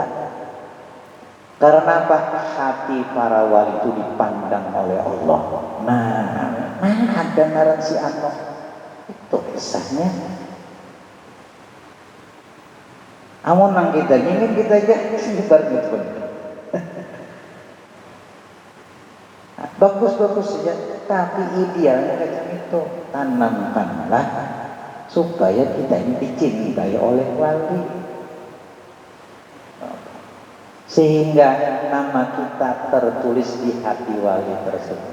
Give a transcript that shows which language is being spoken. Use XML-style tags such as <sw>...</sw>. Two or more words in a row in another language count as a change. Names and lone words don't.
<bjn>Karena apa? Hati para wali itu dipandang oleh Allah. Nah ada ngaran si Ano itu kisahnya. Amun nang kita ingin kita aja sebar gitu. Bagus-bagus saja, tapi idealnya macam itu. Tanamkanlah supaya kita ini dicintai oleh wali, sehingga nama kita tertulis di hati wali tersebut.</bjn>